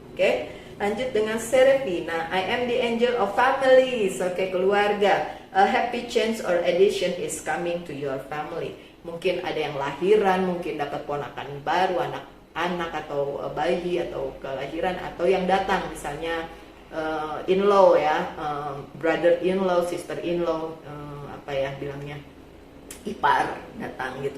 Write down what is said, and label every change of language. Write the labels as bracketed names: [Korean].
[Indonesian] Oke, lanjut dengan Serafina. [English] I am the angel of families. [Indonesian] Oke, keluarga. [English] A happy change or addition is coming to your family. [Indonesian] Mungkin ada yang lahiran, mungkin dapat ponakan baru, anak atau bayi atau kelahiran, atau yang datang misalnya in-law ya, brother in-law, sister in-law, apa ya bilangnya, ipar datang gitu.